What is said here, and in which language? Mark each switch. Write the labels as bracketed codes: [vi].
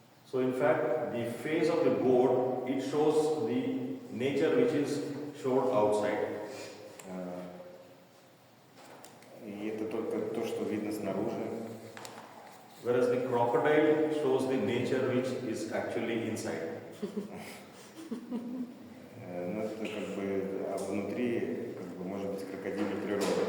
[en] So in fact, the face of the goat, it shows the nature which is showed outside. [ru] И это только то, что видно снаружи. [en] Whereas the crocodile shows the nature which is actually inside. [ru] Ну, это как бы, а внутри, как бы, может быть, крокодилья природа.